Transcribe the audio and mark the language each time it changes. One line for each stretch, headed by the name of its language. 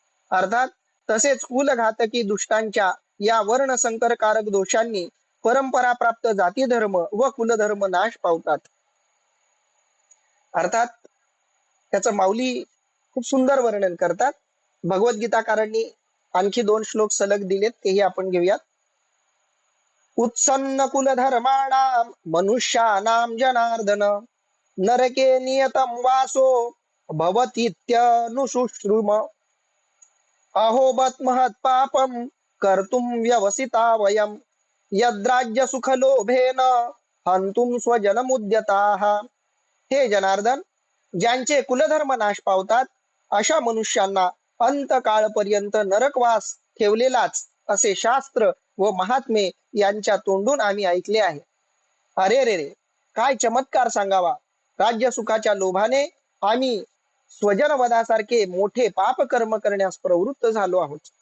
Marathi: अर्थात तसेच कुलघातकी दुष्टांच्या या वर्ण संकरकारक दोषांनी परंपरा प्राप्त जाती धर्म व कुलधर्म नाश पावतात. अर्थात त्याचं माऊली खूप सुंदर वर्णन करतात. भगवद्गीताकारांनी आणखी 2 श्लोक सलग दिलेत, तेही आपण घेऊयात.
Sanskrit: उत्सन्न कुलधर्माणाम मनुष्यानाम जनार्दन नरके नियतम वासो भवतीत्यनुशुश्रुम अहोबत महत् पापम कर्तुम व्यवसिता वयम यद्राज्य सुख लोभेन हंतुम स्वजनमुद्यताः.
Marathi: हे जनार्दन, ज्यांचे कुलधर्म नाश पावतात अशा मनुष्यांना अंतकाळपर्यंत नरकवास ठेवलेलाच असे शास्त्र व महात्मे यांच्या तोंडून आम्ही ऐकले आहे. अरे रे रे, काय चमत्कार सांगावा. राज्य सुखाच्या लोभाने आम्ही स्वजनवधासारखे मोठे पाप कर्म करण्यास प्रवृत्त झालो आहोत.